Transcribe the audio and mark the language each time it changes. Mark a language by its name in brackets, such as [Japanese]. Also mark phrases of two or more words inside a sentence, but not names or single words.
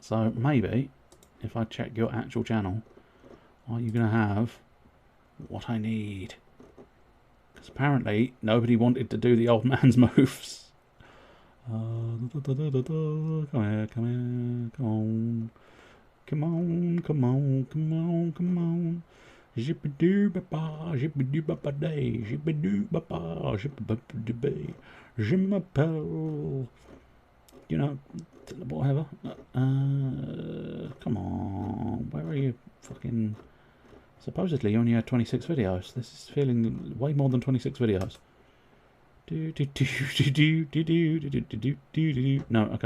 [English] So maybe, if I check your actual channel, are you going to have what I need? Because apparently nobody wanted to do the old man's moves. Come here, come here, come on. Come on, come on, come on, come on. Zippidoo-ba-ba, zippidoo-ba-ba-day, zippidoo-ba-ba, zippidoo-ba-ba-day. [French] Je m'appelle... [English] You know, whatever. Come on, where are you? Fucking... Supposedly you only had 26 videos. This is feeling way more than 26 videos. No, okay.